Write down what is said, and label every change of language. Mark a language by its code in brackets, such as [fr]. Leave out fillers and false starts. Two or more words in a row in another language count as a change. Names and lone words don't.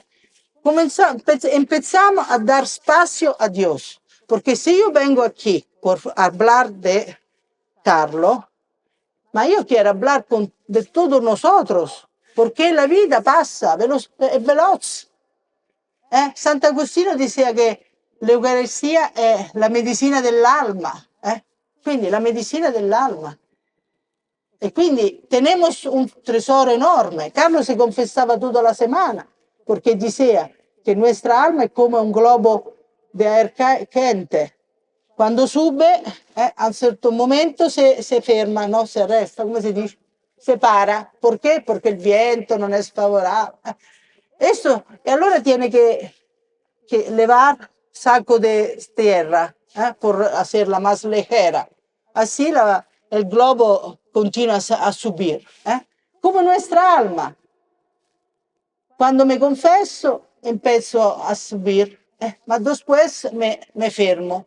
[es] Empezamos a dar espacio a Dios. Porque si yo vengo aquí por hablar de Carlos, ma yo quiero hablar de todos nosotros, porque la vida pasa, es veloz. [it] Sant'Agostino diceva che l'Eucaristia è la medicina dell'alma, quindi la medicina dell'alma. E quindi [es] tenemos un tesoro enorme. Carlos se confesaba toda la semana, porque decía que nuestra alma es como un globo de aire quente. Cuando sube, [it] a un certo momento se ferma, [es] no se resta, [it] come si dice? [es] Se para. ¿Por qué? Porque el viento [it] non è [es] favorable. Eso, y allora tiene que levar saco de tierra por hacerla más ligera. Así el globo continúa a subir. Como nuestra alma. Cuando me confeso, empiezo a subir, ma después me fermo.